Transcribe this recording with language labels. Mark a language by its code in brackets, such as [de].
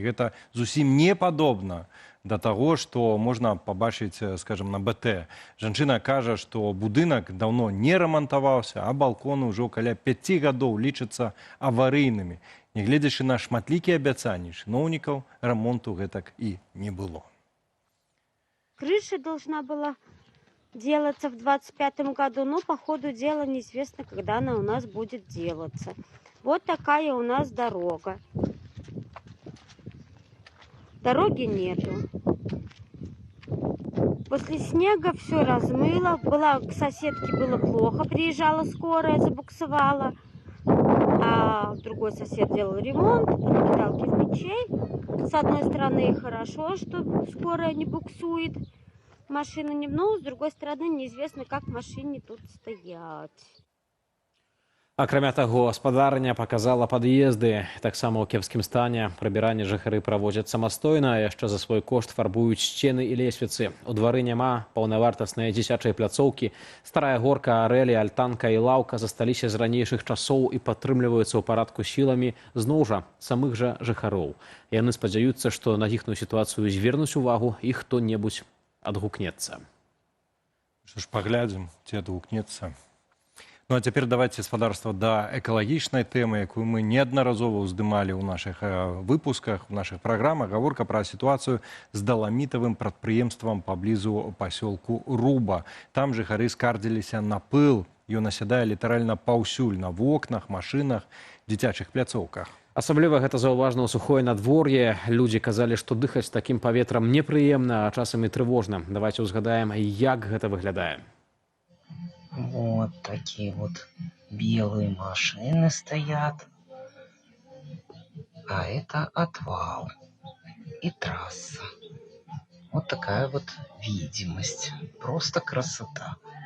[be] І гэта зусім не падобна да таго, што можна пабачыць, скажам, на БТ. Жанчына кажа, што будынак даўно не рамантаваўся, а балконы ўжо каля 5 гадоў лічацца аварыйнымі. Нягледзячы на шматлікія абяцанні чыноўнікаў, рамонту гэтак і не было. [ru] Крыша должна была делаться в 2025 году, но по ходу дела неизвестно, когда она у нас будет делаться. Вот такая у нас дорога. Дороги нету. После снега все размыло. К соседке было плохо, приезжала скорая, забуксовала. А другой сосед делал ремонт, подметал кирпичей. С одной стороны хорошо, что скорая не буксует. Машину не мнул, с другой стороны неизвестно, как машине тут стоять. [be] Акрамя таго, спадарня паказала пад'езды. Таксама ў кепскім стане прыбіранне жыхары праводзяць самастойна, а яшчэ за свой кошт фарбуюць сцены і лесвіцы. У двары няма паўнавартасныя дзіцячыя пляцоўкі. Старая горка, арэлі, альтанка і лаўка засталіся з ранейшых часоў і падтрымліваюцца ў парадку сіламі зноў жа самых жа жыхароў. Яны спадзяюцца, што на іхную сітуацыю звернуць увагу і хто-небудзь адгукнецца. Што ж, паглядзім, ці адгукнецца. Ну а цяпер давайце, спадарства, да экалагічнай тэмы, якую мы неаднаразова ўздымалі ў нашых выпусках, у нашых праграмах. Гаворка пра сітуацыю з даламітавым прадпрыемствам паблізу пасёлку Руба. Там жыхары скардзіліся на пыл. Ён асядае літаральна паўсюль на вокнах, машынах, дзіцячых пляцоўках. Асабліва гэта заўважна ў сухое надвор'е. Людзі казалі, што дыхаць такім паветрам непрыемна, а часам і трывожна. Давайце ўзгадаем, як гэта выглядае. [ru] Вот такие вот белые машины стоят, а это отвал и трасса. Вот такая вот видимость, просто красота.